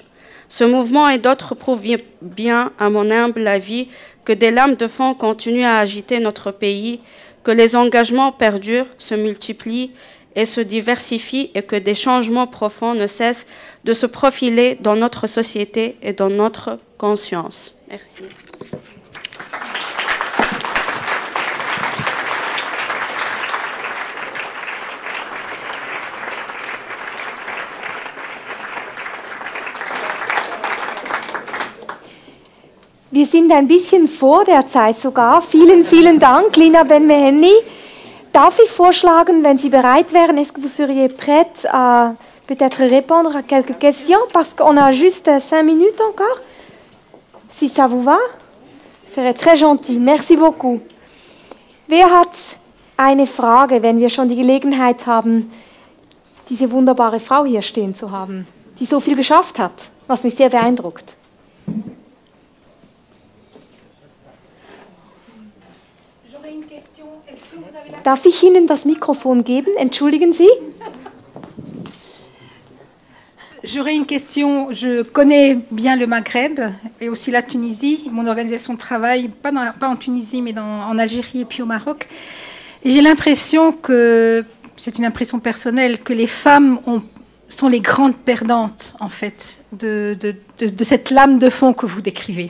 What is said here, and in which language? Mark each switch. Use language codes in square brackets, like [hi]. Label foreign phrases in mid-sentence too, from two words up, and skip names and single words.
[fr] Ce mouvement et d'autres prouvent bien, à mon humble avis, que des lames de fond continuent à agiter notre pays, que les engagements perdurent, se multiplient et se diversifient et que des changements profonds ne cessent de se profiler dans notre société et dans notre conscience. Merci. [de] Wir sind ein bisschen vor der Zeit sogar. Vielen, vielen Dank, Lina Ben-Mehenni. Darf ich vorschlagen, wenn Sie bereit wären, [fr] est-ce que vous seriez prête à peut-être répondre à quelques questions, parce qu'on a juste 5 minutes encore. Si ça vous va, ce serait très gentil. Merci beaucoup. [de] Wer hat eine Frage, wenn wir schon die Gelegenheit haben, diese wunderbare Frau hier stehen zu haben, die so viel geschafft hat, was mich sehr beeindruckt? Darf ich Ihnen das Mikrofon geben? Entschuldigen Sie. [fr] J'aurais une question. Je connais bien le Maghreb et aussi la Tunisie. Mon organisation travaille pas en Tunisie, mais en Algérie et puis au Maroc. Et j'ai l'impression que, c'est une impression personnelle, que les femmes sont les grandes perdantes, en fait, de cette lame de fond que vous décrivez.